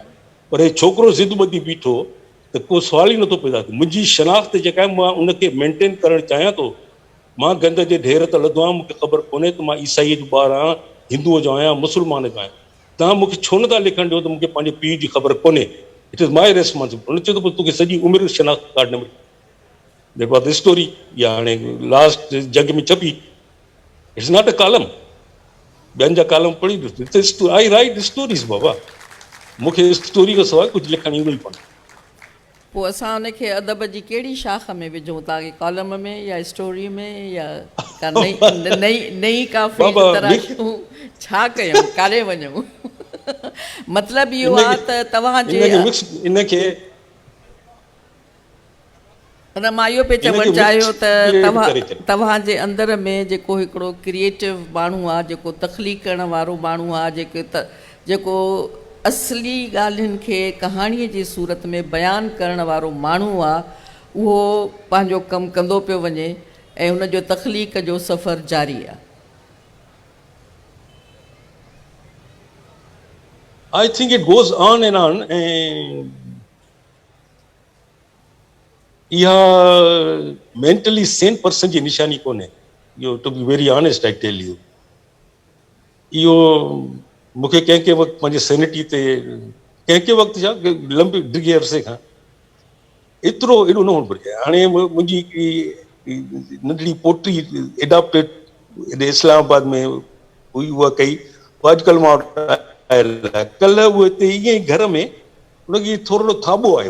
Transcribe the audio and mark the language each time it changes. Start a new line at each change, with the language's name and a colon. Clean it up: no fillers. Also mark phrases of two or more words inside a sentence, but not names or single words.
Sindhi: पर हे छोकिरो ज़िद ॿधी बीठो त को सुवाल ई नथो पैदा थिए। मुंहिंजी शनाख़्त जेका आहे मां उनखे मेंटेन करणु चाहियां थो। मां गंद जे ढेर त लधो आहियां, मूंखे ख़बर कोन्हे त मां ईसाईअ जो ॿारु आहियां, हिंदूअ जो आहियां, मुस्लमान जो आहियां। तव्हां मूंखे छो नथा लिखणु ॾियो त मूंखे पंहिंजे पीउ जी ख़बर कोन्हे?
English: It is my responsibility.
Sindhi: उन चयो त पोइ तोखे सॼी उमिरि शनाख़्त कार्ड न मिली।
English: That was the story.
Sindhi: इहा हाणे लास्ट जग में छपी।
English: It's not a column.
Sindhi: ॿियनि जा कॉलम पढ़ी ॾिसो,
English: I write stories
Sindhi: बाबा। मूंखे स्टोरी खां सवाइ कुझु लिखणु ईंदो ई कोन्हे। पोइ असां उनखे अदब जी कहिड़ी शाख में विझूं, तव्हांखे कॉलम में या स्टोरी में, या का नई का फील्ड तराशूं, छा कयूं, काॾे वञूं? मतिलबु इहो आहे त तव्हांजे न, मां इहो पियो चवणु चाहियो त तव्हांजे अंदरि में जेको हिकिड़ो क्रिएटिव माण्हू आहे, जेको तख़लीक़ करण वारो माण्हू आहे, जेको असली ॻाल्हियुनि खे कहाणीअ जी सूरत में बयानु करण वारो माण्हू आहे, उहो पंहिंजो कमु कंदो पियो वञे ऐं हुन जो तख़लीक़ जो सफ़र जारी आहे.
English: I think it goes on and on.
Sindhi: And इहा
English: mentally sane person
Sindhi: जी निशानी कोन्हे.
English: To be very honest, I tell you.
Sindhi: इहो मूंखे कंहिं वक़्तु पंहिंजे सैनिटी ते कंहिं वक़्तु छा लंबे डिघे अरसे खां एॾो न हुअणु घुरिजे. हाणे मुंहिंजी नंढड़ी पोटी एडॉप्टेड इस्लामाबाद में हुई, उहा कई अॼुकल्ह मां कल्ह उहो हिते ईअं ई घर में हुनखे थोरो थाॿो आयो.